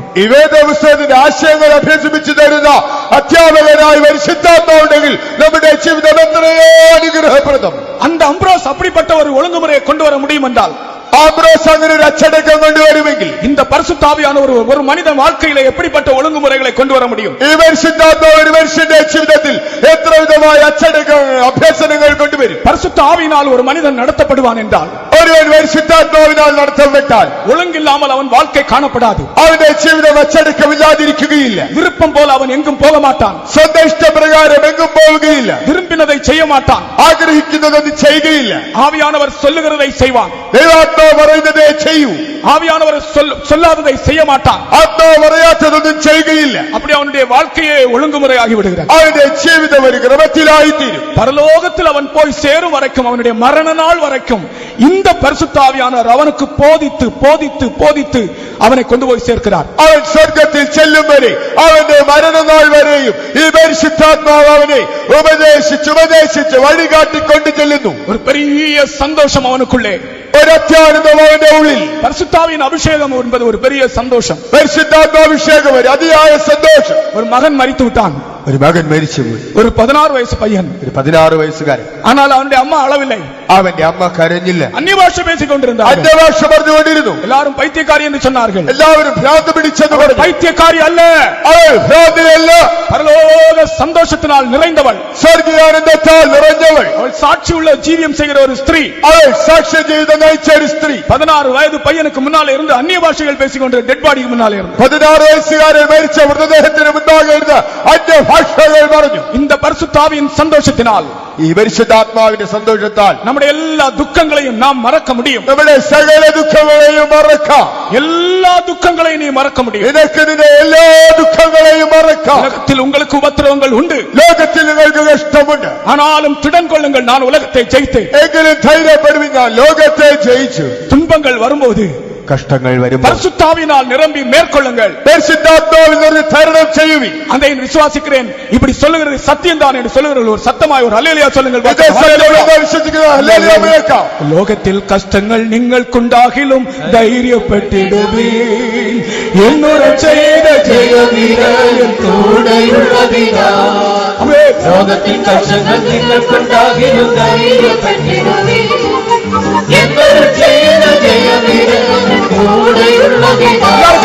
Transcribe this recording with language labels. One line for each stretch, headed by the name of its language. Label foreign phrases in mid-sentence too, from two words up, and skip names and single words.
Malayalam: ഈ വേദപുസ്തകത്തിന്റെ ആശയങ്ങൾ അഭ്യസിപ്പിച്ചു തരുന്ന അധ്യാപകനായി പരിശുദ്ധാത്മാവുണ്ടെങ്കിൽ നമ്മുടെ ജീവിതം എത്രയോ അനുഗ്രഹപ്രദം.
Tamil: அந்த அம்ப்ரோஸ் அப்படிப்பட்ட ஒரு ஒழுங்குமுறையை கொண்டு வர முடியும் என்றால்,
Malayalam: ആംബ്രോസ് അങ്ങനെ ഒരു അച്ചടക്കം കൊണ്ടുവരുമെങ്കിൽ,
Tamil: இந்த பரிசுத்தாவியானவர் ஒரு மனித வாழ்க்கையில எப்படிப்பட்ட ஒழுங்குமுறைகளை கொண்டு வர முடியும்?
Malayalam: ഈ പരിശുദ്ധാത്മാവ് ഒരു മനുഷ്യന്റെ ജീവിതത്തിൽ എത്ര വിധമായ അച്ചടക്കം അഭ്യസനങ്ങൾ കൊണ്ടുവരും.
Tamil: பரிசுத்த ஆவியினால் ஒரு மனிதன் நடத்தப்படுவான் என்றால்,
Malayalam: ഒരുവൻ പരിശുദ്ധാത്മാവിനാൽ നടത്തപ്പെട്ടാൽ
Tamil: ஒழுங்கில்லாமல் அவன் வாழ்க்கை காணப்படாது.
Malayalam: അവന്റെ ജീവിതം അച്ചടക്കമില്ലാതിരിക്കുകയില്ല.
Tamil: விருப்பம் போல அவன் எங்கும் போக மாட்டான்.
Malayalam: സ്വന്തം ഇഷ്ടപ്രകാരം എങ്ങും പോവുകയില്ല.
Tamil: விரும்பினதை செய்ய மாட்டான்.
Malayalam: ആഗ്രഹിക്കുന്നതൊന്നും ചെയ്യുകയില്ല.
Tamil: ஆவியானவர் சொல்லுகிறதை செய்வான்.
Malayalam: ദൈവാത്മാവ് പറയുന്നതേ ചെയ്യൂ.
Tamil: ஆவியானவர் சொல்லாததை செய்ய மாட்டான்.
Malayalam: ആത്മാവ് പറയാത്തതൊന്നും ചെയ്യുകയില്ല.
Tamil: அப்படி அவனுடைய வாழ்க்கையே ஒழுங்குமுறையாகி விடுகிறார்.
Malayalam: അവന്റെ ജീവിതം ഒരു ക്രമത്തിലായിത്തീരും.
Tamil: பரலோகத்தில் அவன் போய் சேரும் வரைக்கும், அவனுடைய மரண நாள் வரைக்கும் இந்த பரிசுத்த ஆவியானவர் அவனுக்கு போதித்து போதித்து போதித்து அவனை கொண்டு போய் சேர்க்கிறார்.
Malayalam: അവൻ സ്വർഗത്തിൽ ചെല്ലും വരെ, അവന്റെ മരണനാൾ വരെയും ഈ പരിശുദ്ധാത്മാവ് അവനെ ഉപദേശിച്ച് വഴികാട്ടിക്കൊണ്ട് ചെല്ലുന്നു.
Tamil: ஒரு பெரிய சந்தோஷம் அவனுக்குள்ளே,
Malayalam: ഒരത്യാനന്ദം അവന്റെ ഉള്ളിൽ.
Tamil: பரிசுத்தாவின் அபிஷேகம் என்பது ஒரு பெரிய சந்தோஷம்.
Malayalam: പരിശുദ്ധാത്മാഭിഷേകം ഒരു അതിയായ സന്തോഷം.
Tamil: ஒரு மகன் மரித்து விட்டான்.
Malayalam: ഒരു മകൻ മരിച്ചുപോയി. ஒரு 16 വയസ്സ് പയ്യൻ. ഒരു 16 വയസ്സുകാരൻ.
Tamil: ஆனால் அவனுடைய அம்மா அளவில்லை.
Malayalam: അവന്റെ അമ്മ കരഞ്ഞില്ല.
Tamil: அந்நிய பாஷை பேசிக் கொண்டிருந்தார்.
Malayalam: അന്യഭാഷ പറഞ്ഞുകൊണ്ടിരുന്നു.
Tamil: எல்லாரும் பைத்தியக்காரி என்று சொன்னார்கள்.
Malayalam: എല്ലാവരും ഭ്രാന്ത് പിടിച്ചെന്ന് പറഞ്ഞു.
Tamil: பைத்தியக்காரி அல்ல,
Malayalam: അവൾ ഭ്രാന്തിയല്ല,
Tamil: பரலோக சந்தோஷத்தினால் நிறைந்தவள்,
Malayalam: സ്വർഗീയാനന്ദത്താൽ നിറഞ്ഞവൾ,
Tamil: அவள் சாட்சி உள்ள ஜீவியம் செய்கிற ஒரு ஸ்திரீ.
Malayalam: അവൾ സാക്ഷ്യ ജീവിതം നയിച്ച ഒരു സ്ത്രീ.
Tamil: 16 வயது பையனுக்கு முன்னாலே இருந்து அந்நிய பாஷைகள் பேசிக்கொண்டு
English: dead bodyக்கு
Tamil: முன்னாலே இருந்து
Malayalam: 16 വയസ്സുകാരൻ മരിച്ച മൃതദേഹത്തിന് മുൻപാകെ ഇരുന്ന അന്യഭാഷകൾ പറഞ്ഞു.
Tamil: இந்த பரிசுத்தாவியின் சந்தோஷத்தினால்,
Malayalam: ഈ പരിശുദ്ധാത്മാവിന്റെ സന്തോഷത്താൽ
Tamil: நம்முடைய எல்லா துக்கங்களையும் நாம் மறக்க முடியும்.
Malayalam: നമ്മുടെ സകല ദുഃഖങ്ങളെയും മറക്കാം.
Tamil: எல்லா துக்கங்களையும் நீ மறக்க முடியும்.
Malayalam: നിനക്ക് നിന്റെ എല്ലാ ദുഃഖങ്ങളെയും മറക്കാം.
Tamil: உலகத்தில் உங்களுக்கு உபத்திரவங்கள் உண்டு,
Malayalam: ലോകത്തിൽ നിങ്ങൾക്ക് കഷ്ടമുണ്ട്.
Tamil: ஆனாலும் திடன் கொள்ளுங்கள், நான் உலகத்தை ஜெயித்தேன்.
Malayalam: എങ്കിലും ധൈര്യപ്പെടുവിൻ, ഞാൻ ലോകത്തെ ജയിച്ചു.
Tamil: துன்பங்கள் வரும்போது
Malayalam: കഷ്ടങ്ങൾ വരുമ്പോൾ
Tamil: பரிசுத்தாவினால் நிரம்பி மேற்கொள்ளுங்கள்.
Malayalam: പരിശുദ്ധാത്മാവിൽ നിന്ന് തരണം ചെയ്യുവിൻ.
Tamil: அதை விசுவாசிக்கிறேன், இப்படி சொல்லுகிறது சத்தியம் தான் என்று சொல்லுகிறது ஒரு சத்தமாய் ஒரு அல்லேலூயா சொல்லுங்கள்.
Malayalam: ഇത് സത്യമെന്ന് വിശ്വസിക്കുന്ന ഹല്ലേലൂയ മുഴക്കാം. ലോകത്തിൽ കഷ്ടങ്ങൾ നിങ്ങൾക്കുണ്ടാകിലും ധൈര്യപ്പെട്ടിടുവീൻ, എന്നോട് ചെയ്ത ജയവീരൻ കൂടെയുള്ളതിനാൽ. ലോകത്തിൽ കഷ്ടങ്ങൾ നിങ്ങൾക്കുണ്ടാകിലും ധൈര്യപ്പെട്ടിടുവീൻ, എന്നോട് ചെയ്ത ജയവീരൻ കൂടെയുള്ളതിനാൽ.